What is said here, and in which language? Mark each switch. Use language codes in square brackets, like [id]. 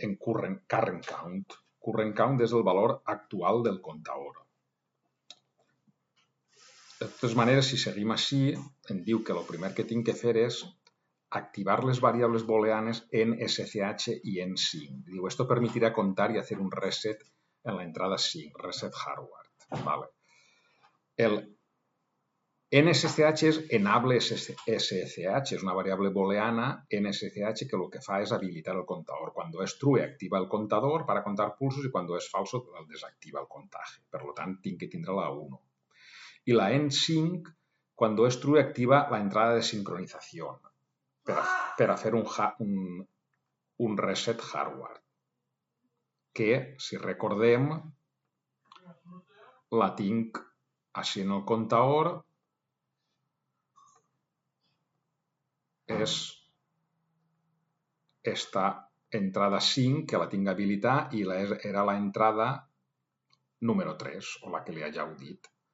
[ca] En current count. Current count és el valor actual del comptador. De totes maneres, si seguim així, em diu que el primer que tinc que fer és activar les variables booleanes en SCH i en 5. [es] Diu, esto permitirá contar y hacer un reset en la entrada 5, reset hardware. [ca] El NSCH és enable SCH, és una variable booleana NSCH que el que fa és habilitar el comptador. [es] Cuando es true, activa el contador para contar pulsos y cuando es falso, el desactiva el contaje. [ca] Per tant, tinc que tindre la 1. [es] Y la N5, cuando es true, activa la entrada de sincronización para hacer un reset hardware. [ca] Que, si recordem, la tinc així en el comptador, és esta entrada 5 que la tinc habilitada i era l'entrada número 3, o la que li havíeu dit.